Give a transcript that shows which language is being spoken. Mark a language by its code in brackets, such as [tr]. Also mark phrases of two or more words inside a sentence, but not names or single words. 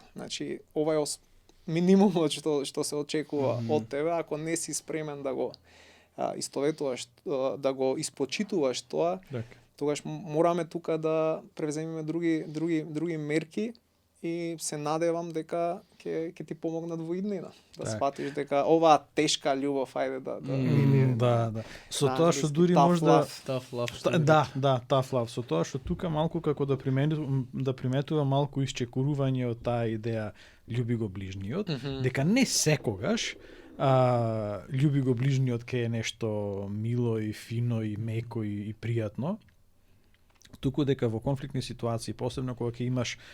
[mk] Значи, ова е минимумот што се очекува од тебе, ако не си спремен да го истоветуваш, да го испочитуваш тоа, тогаш мораме тука да превземеме други мерки и се надевам дека ќе ти помогнат во иднина. Да сфатиш дека оваа тешка љубов, ајде да. Со тоа што дури можда [en] tough love. Tough love. [mk] Со тоа што тука малку како да приметува малку исчекурување од таа идеја љуби го ближниот, дека не секогаш љуби го ближниот ке е нешто мило и фино и меко и пријатно, туку дека во конфликтни ситуации, посебно кога ќе имаш